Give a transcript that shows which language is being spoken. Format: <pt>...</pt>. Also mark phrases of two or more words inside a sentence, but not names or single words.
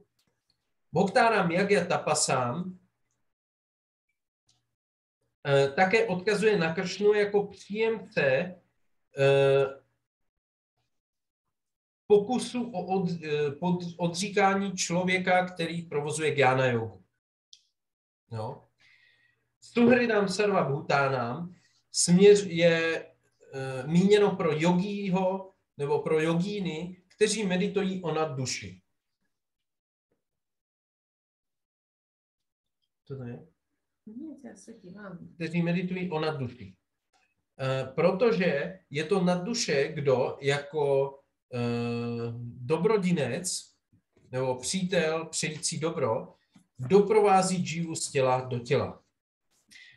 <sa>भोक्तारं यज्ञ तपसां</sa> <cs>také odkazuje na Kršnu jako příjemce pokusu o odříkání člověka, který provozuje gyana jogu. No.</cs> <sa>सुहृदं सर्व भूतानां</sa> <cs>směř je míněno pro jogího nebo pro jogíny, kteří meditují o nadduši. Co to je? Kteří meditují o nadduši. Protože je to nadduše, kdo jako dobrodinec nebo přítel přející dobro doprovází džívu z těla do těla.</cs>